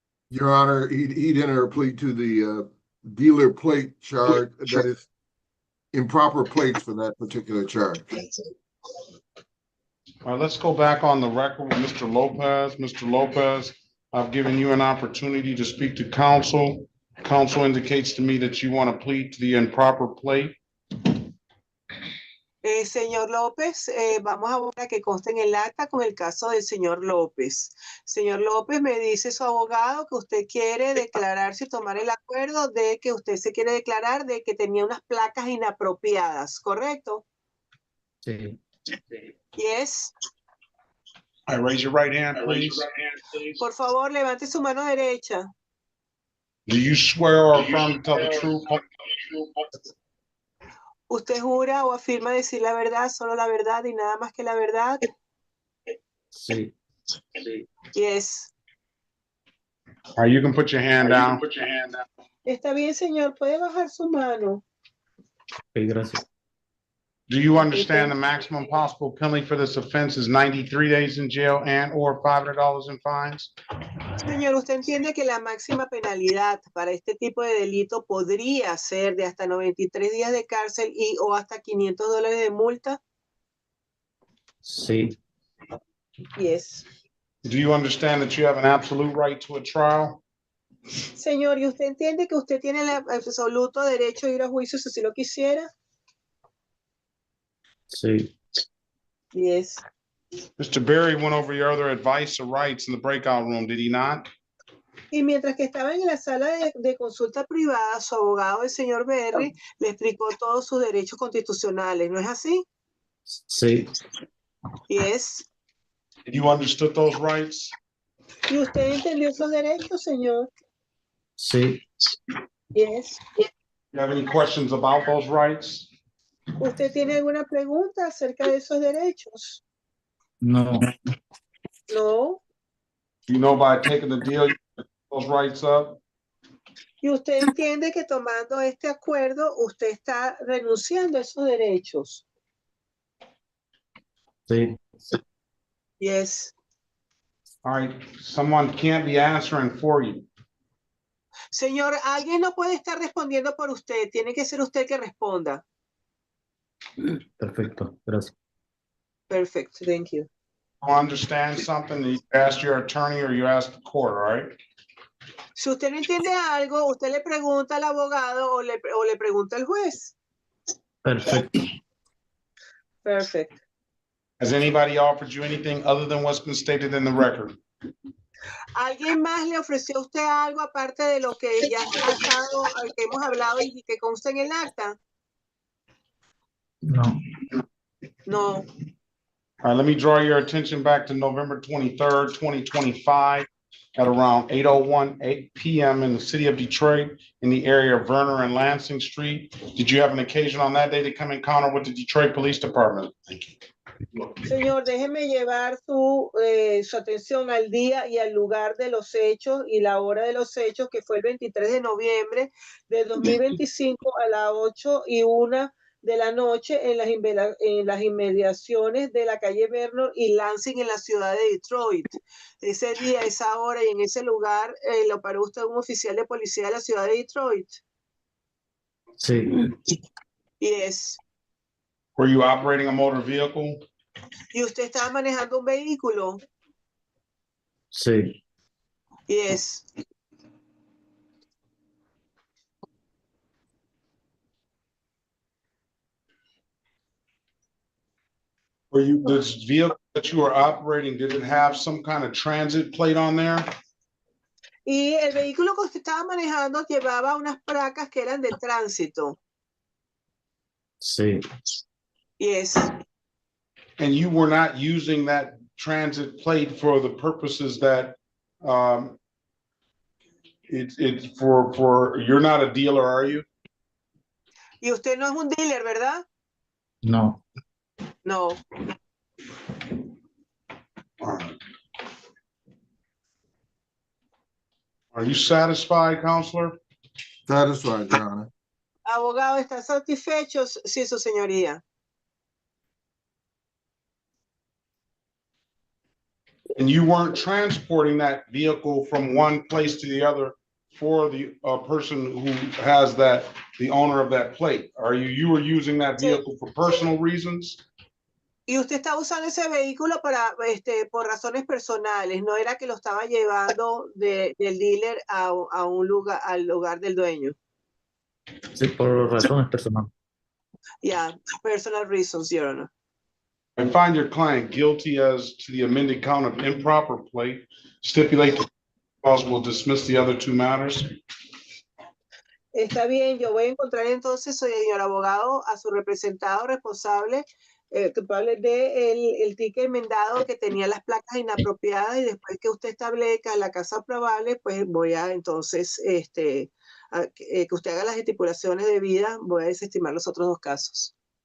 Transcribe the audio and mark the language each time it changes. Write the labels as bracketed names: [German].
[English] Your Honor, he'd enter a plea to the dealer plate charge that is improper plates for that particular charge. All right, let's go back on the record with Mr. Lopez. Mr. Lopez, I've given you an opportunity to speak to counsel. Counsel indicates to me that you want to plead to the improper plate. [Spanish] Señor López, vamos ahora a que conste en el acta con el caso del señor López. Señor López, me dice su abogado que usted quiere declararse y tomar el acuerdo de que usted se quiere declarar de que tenía unas placas inapropiadas, ¿correcto? Sí. [English] Yes. I raise your right hand, please. [Spanish] Por favor, levante su mano derecha. [English] Do you swear or affirm to tell the truth? [Spanish] ¿Usted jura o afirma decir la verdad, solo la verdad y nada más que la verdad? Sí. [English] Yes. All right, you can put your hand down. [Spanish] Está bien, señor. Puede bajar su mano. Ok, gracias. [English] Do you understand the maximum possible penalty for this offense is 93 days in jail and or $500 in fines? [Spanish] Señor, ¿usted entiende que la máxima penalidad para este tipo de delito podría ser de hasta 93 días de cárcel y o hasta $500 de multa? Sí. [English] Yes. Do you understand that you have an absolute right to a trial? [Spanish] Señor, ¿y usted entiende que usted tiene el absoluto derecho a ir a juicio si lo quisiera? Sí. [English] Yes. Mr. Berry went over your other advice or rights in the breakout room, did he not? [Spanish] Y mientras que estaba en la sala de consulta privada, su abogado, el señor Berry, le explicó todos sus derechos constitucionales, ¿no es así? Sí. [English] Yes. You understood those rights? [Spanish] ¿Y usted entendió esos derechos, señor? Sí. [English] Yes. You have any questions about those rights? [Spanish] ¿Usted tiene alguna pregunta acerca de esos derechos? No. [English] No. You know, by taking the deal, you put those rights up? [Spanish] ¿Y usted entiende que tomando este acuerdo, usted está renunciando a esos derechos? Sí. [English] Yes. All right, someone can't be answering for you. [Spanish] Señor, alguien no puede estar respondiendo por usted. Tiene que ser usted que responda. Perfecto. Gracias. [English] Perfect. Thank you. You understand something, you ask your attorney or you ask the court, all right? [Spanish] Si usted no entiende algo, usted le pregunta al abogado o le pregunta al juez. Perfecto. [English] Perfect. Has anybody offered you anything other than what's been stated in the record? [Spanish] ¿Alguien más le ofreció a usted algo aparte de lo que ya ha estado, que hemos hablado y que consta en el acta? No. [English] No. All right, let me draw your attention back to November 23rd, 2025 at around 8:01 p.m. in the city of Detroit in the area of Verner and Lansing Street. Did you have an occasion on that day to come encounter with the Detroit Police Department? Thank you. [Spanish] Señor, déjeme llevar su atención al día y al lugar de los hechos y la hora de los hechos, que fue el 23 de noviembre del 2025 a las 8:01 de la noche en las inmediaciones de la calle Vernon y Lansing en la ciudad de Detroit. Ese día, esa hora y en ese lugar lo paró usted un oficial de policía de la ciudad de Detroit. Sí. [English] Yes. Were you operating a motor vehicle? [Spanish] ¿Y usted estaba manejando un vehículo? Sí. [English] Yes. Were you, this vehicle that you were operating, did it have some kind of transit plate on there? [Spanish] Y el vehículo que usted estaba manejando llevaba unas placas que eran de tránsito. Sí. [English] Yes. And you were not using that transit plate for the purposes that it's for you're not a dealer, are you? [Spanish] Y usted no es un dealer, ¿verdad? No. [English] No. Are you satisfied, counselor? Satisfied, Your Honor. [Spanish] Abogado, ¿está satisfecho? Sí, su señoría. [English] And you weren't transporting that vehicle from one place to the other for the person who has that, the owner of that plate. Are you, you were using that vehicle for personal reasons? [Spanish] Y usted está usando ese vehículo para, por razones personales. No era que lo estaba llevando del dealer a un lugar, al lugar del dueño. Sí, por razones personales. [English] Yeah, personal reasons, Your Honor. And find your client guilty as to the amended count of improper plate. Stipulate the cause will dismiss the other two matters. [Spanish] Está bien, yo voy a encontrar entonces, señor abogado, a su representado responsable, culpable de el ticket enmendado que tenía las placas inapropiadas, y después que usted establezca la causa probable, pues voy a entonces, que usted haga las estipulaciones debidas, voy a desestimar los otros dos casos.